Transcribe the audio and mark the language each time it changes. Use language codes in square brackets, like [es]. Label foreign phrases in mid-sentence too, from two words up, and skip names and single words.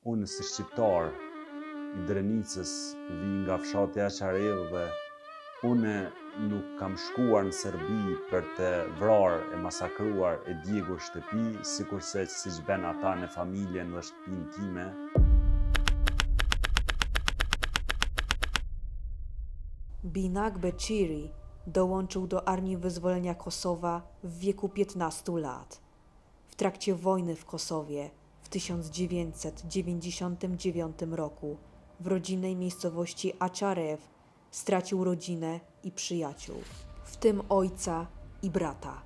[sq] Unë si shqiptar i Drenicës, vi nga fshati Açarevë dhe unë nuk kam shkuar në Serbi për të vrarë e masakruar e djegur shtëpi, sikurse siç bën ata në familjen dhe shtëpinë time. [pl] Binak Beqiri dołączył do Armii Wyzwolenia Kosowa w wieku 15 lat. W trakcie wojny w Kosowie w 1999 roku w rodzinnej miejscowości Açarew stracił rodzinę i przyjaciół, w tym ojca i brata.